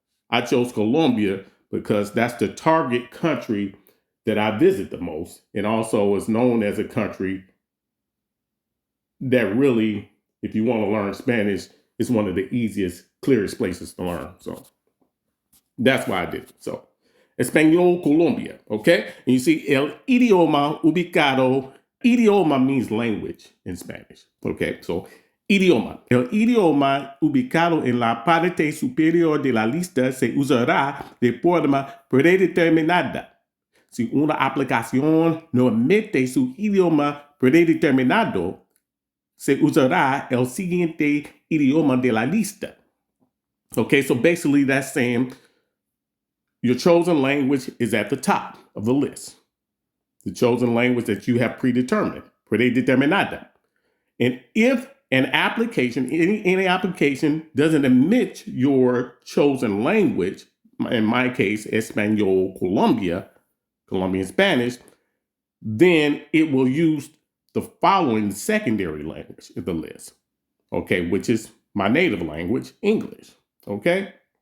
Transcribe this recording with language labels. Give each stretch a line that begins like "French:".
English: I chose Colombia because that's the target country that I visit the most. And also is known as a country that really, if you want to learn Spanish, is one of the easiest, clearest places to learn. So that's why I did it. So Espanol Colombia, okay? And you see
Spanish: el idioma ubicado.
English: Idioma means language in Spanish, okay? So idioma.
Spanish: El idioma ubicado en la parte superior de la lista se usará de forma predeterminada. Si una aplicación no emite su idioma predeterminado, se usará el siguiente idioma de la lista.
English: Okay, so basically that's saying your chosen language is at the top of the list. The chosen language that you have predetermined, predeterminada. And if an application, any application doesn't emit your chosen language, in my case, Espanol Colombia, Colombian Spanish, then it will use the following secondary language in the list, okay, which is my native language, English, okay?